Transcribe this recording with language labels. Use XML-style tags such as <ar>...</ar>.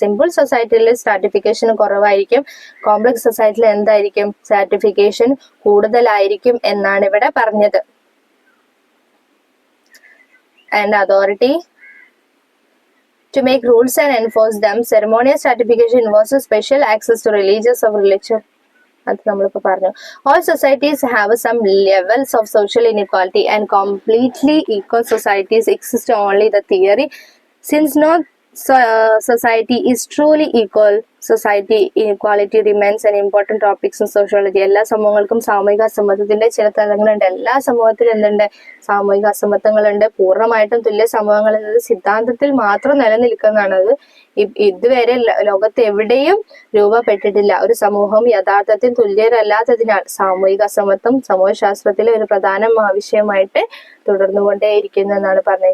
<ml>Simple സൊസൈറ്റിയിൽ stratification കുറവായിരിക്കും, complex സൊസൈറ്റിയിൽ എന്തായിരിക്കും, സ്ട്രാറ്റിഫിക്കേഷൻ കൂടുതലായിരിക്കും എന്നാണ് ഇവിടെ പറഞ്ഞത്.</ml> <en>And authority to make rules and enforce them. Ceremonial stratification involves special access to religious or religion.</en> <ml>അത് നമ്മളിപ്പോൾ പറഞ്ഞു.</ml> <en>All societies have some levels of social inequality and completely equal societies exist only the theory. Since no society is truly equal, society inequality remains an important topic in sociology.</en> <ml>എല്ലാ സമൂഹങ്ങൾക്കും സാമൂഹിക അസമത്വത്തിന്റെ ചില തലങ്ങളുണ്ട്. എല്ലാ സമൂഹത്തിലും എന്തുണ്ട്, സാമൂഹിക അസമത്വങ്ങളുണ്ട്. പൂർണ്ണമായിട്ടും തുല്യ സമൂഹങ്ങൾ എന്നത് സിദ്ധാന്തത്തിൽ മാത്രം നിലനിൽക്കുന്നതാണ്. അത് ഇതുവരെ ലോകത്ത് എവിടെയും രൂപപ്പെട്ടിട്ടില്ല. ഒരു സമൂഹം യഥാർത്ഥത്തിൽ തുല്യരല്ലാത്തതിനാൽ സാമൂഹിക അസമത്വം സമൂഹശാസ്ത്രത്തിലെ ഒരു പ്രധാന വിഷയമായിട്ട് തുടർന്നുകൊണ്ടേയിരിക്കുന്നു എന്നാണ് പറഞ്ഞത്.</ml>